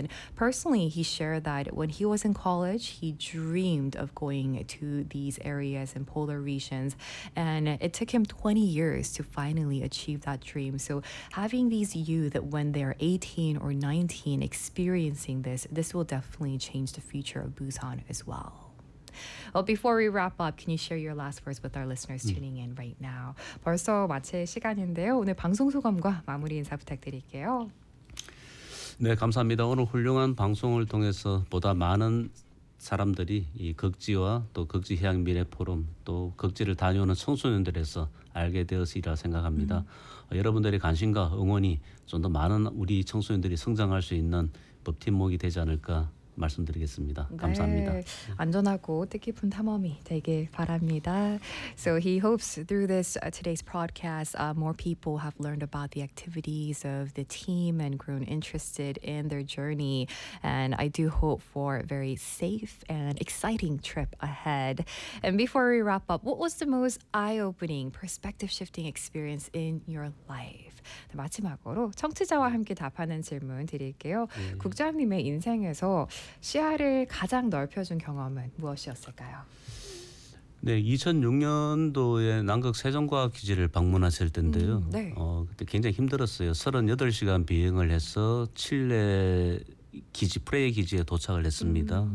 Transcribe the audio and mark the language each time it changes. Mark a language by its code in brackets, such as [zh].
[en] And personally, he shared that when he was in college, he dreamed of going to these areas and polar regions, and it took him 20 years to finally achieve that dream. So having these youth when they're 18 or 19 experiencing this will definitely change the future of Busan as well. Well, before we wrap up, can you share your last words with our listeners tuning in right now? [ko] 벌써 마칠 시간인데요. 오늘 방송 소감과 마무리 인사 부탁드릴게요. 네, 감사합니다. 오늘 훌륭한 방송을 통해서 보다 많은 사람들이 이 극지와 또 극지 해양 미래 포럼 또 극지를 다녀오는 청소년들에서 알게 되었으리라 생각합니다. 여러분들의 관심과 응원이 좀 더 많은 우리 청소년들이 성장할 수 있는 버팀목이 되지 않을까 말씀드리겠습니다. 네. 감사합니다. 안전하고 뜻깊은 탐험이 되길 바랍니다. [en] So he hopes through this today's broadcast, more people have learned about the activities of the team and grown interested in their journey. And I do hope for a very safe and exciting trip ahead. And before we wrap up, what was the most eye-opening, perspective-shifting experience in your life? [ko] 네, 마지막으로 청취자와 함께 답하는 질문 드릴게요. 네. 국장님의 인생에서 시야를 가장 넓혀준 경험은 무엇이었을까요? 네, 2006년도에 남극 세종과학기지를 방문하실 텐데요. 네. 그때 굉장히 힘들었어요. 38시간 비행을 해서 칠레 기지 프레이 기지에 도착을 했습니다.